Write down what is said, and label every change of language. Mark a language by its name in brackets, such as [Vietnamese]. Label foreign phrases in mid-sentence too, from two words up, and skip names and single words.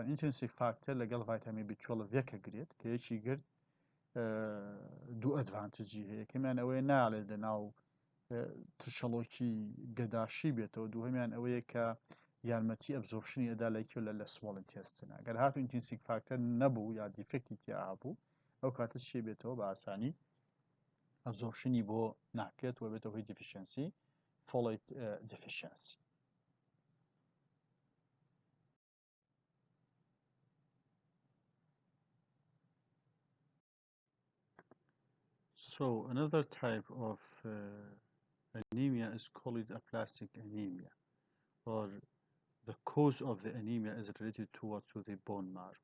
[English] intrinsic factor [Central Kurdish] لەگەڵ ڤایتامین B12 یەکە گرێت کە یەکی گرت دوو ئەدڤانتجی هەیە یەکەمیان ئەوەیە ناڵێت لە ناو ترشەڵۆکی گەداشی بێتەوە دووهەمیان ئەوەیە کە یارمەتی ئەبزۆرشنی ئەدا لەیکو لە [English] small intestine [Central Kurdish] ئەگەر هاتوو [English] intrinsic factor [Central Kurdish] نەبوو یا دیفێکتی تیا هەبوو ئەو کاتە چی بێتەوە بە ئاسانی ئەبزۆرشنی بۆ ناکرێت و بێتەوە هۆی [English] deficiency folate deficiency. So another type of anemia is called aplastic anemia, or the cause of the anemia is related to the bone marrow.